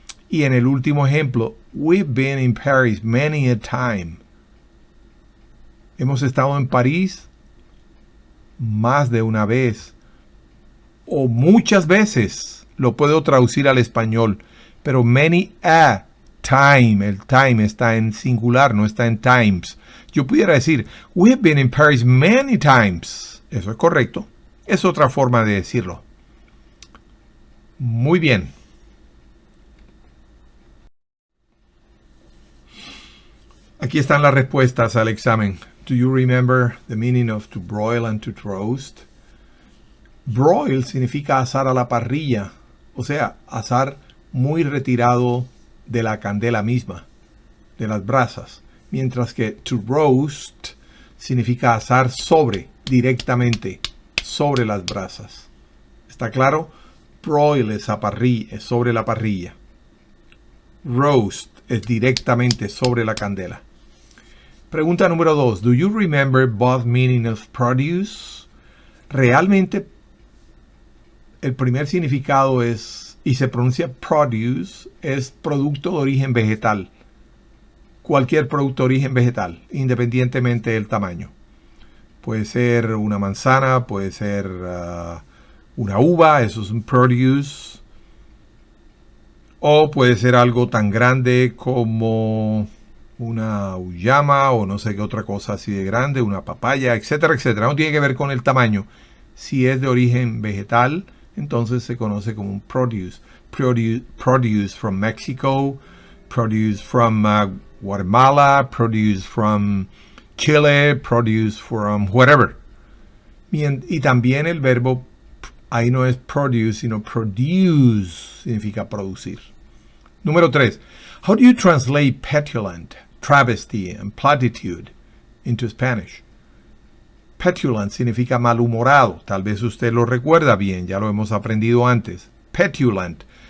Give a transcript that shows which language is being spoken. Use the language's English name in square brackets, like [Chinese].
[Spanish] Y en el último ejemplo, [English] we've been in Paris many a time. [Spanish] Hemos estado en París más de una vez o muchas veces. Lo puedo traducir al español, pero [English] many a time. [Spanish] El time está en singular, no está en times. Yo pudiera decir, [English] we've been in Paris many times. [Spanish] Eso es correcto. Es otra forma de decirlo. Muy bien. Aquí están las respuestas al examen. [English] Do you remember the meaning of to broil and to roast? [Spanish] Broil significa asar a la parrilla, o sea, asar muy retirado de la candela misma, de las brasas. Mientras que to roast significa asar directamente, sobre las brasas. ¿Está claro? Broil es sobre la parrilla. Roast es directamente sobre la candela. Pregunta número 2. [English] Do you remember both meaning of produce? [Spanish] Realmente el primer significado es, y se pronuncia produce, es producto de origen vegetal. Cualquier producto de origen vegetal, independientemente del tamaño. Puede ser una manzana, puede ser una uva, eso es un produce. O puede ser algo tan grande como una uyama o no sé qué otra cosa así de grande, una papaya, etcétera, etcétera. No tiene que ver con el tamaño. Si es de origen vegetal, entonces se conoce como un produce. [English] Produce from Mexico, produce from Guatemala, produce from Chile, produce from whatever. [Spanish] Y también el verbo ahí no es produce, sino produce, significa producir. Número 3. [English] How do you translate petulant, travesty, and platitude into Spanish? [Spanish] Petulant significa malhumorado. Tal vez usted lo recuerda bien, ya lo hemos aprendido antes. Petulant.